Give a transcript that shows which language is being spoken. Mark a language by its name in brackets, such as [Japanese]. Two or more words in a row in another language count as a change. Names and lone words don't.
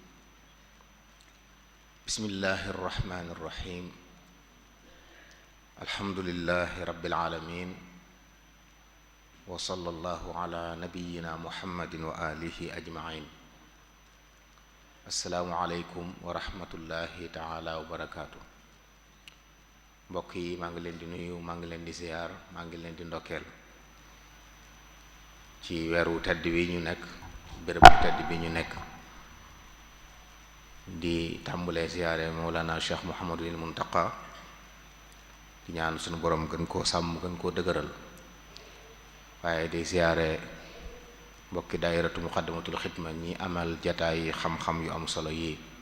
[Arabic] بسم الله الرحمن الرحيم. الحمد لله رب العالمين، وصلى الله على نبينا محمد وآله أجمعين. السلام عليكم ورحمة الله تعالى وبركاته. [Wolof] mbokk yi maa ngi leen di nuyu, maa ngi leen di ziyaar, maa ngi leen di ndokkeel ci weeru tedd wi ñu nekk, béréb bu tedd bi ñu nekk, di tàmbalee ziyaare Mawlana Cheikh Mouhamadul Muntaqa, di ñaan suñu borom gën koo sàmm, gën koo dëgëral, waaye di ziyaare mbokki daayiratu muqaddamatul xidma ñi amal jataay xam-xam yu am solo yi,